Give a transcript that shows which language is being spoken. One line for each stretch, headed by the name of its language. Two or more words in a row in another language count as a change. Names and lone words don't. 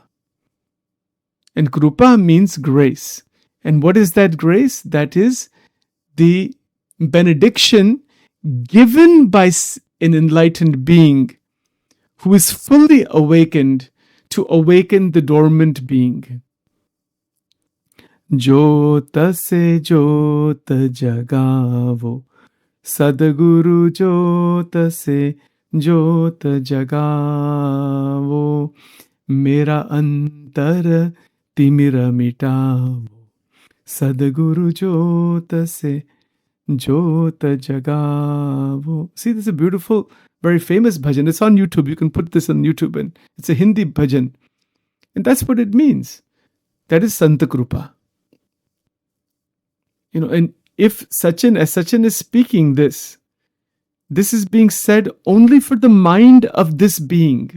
English: And Krupa means grace. And what is that grace? That is the benediction given by an enlightened being who is fully awakened to awaken the dormant being.
Hindi: ज्योत से ज्योत जगाओ, सद्गुरु ज्योत से ज्योत जगाओ, मेरा अंतर तिमिर मिटाओ, सद्गुरु ज्योत से ज्योत जगाओ.
English: See, this is a beautiful, very famous bhajan. It's on YouTube. You can put this on YouTube, and it's a Hindi bhajan. And that's what it means. That is
Hindi: संत कृपा.
English: And if as Sachin is speaking this is being said only for the mind of this being.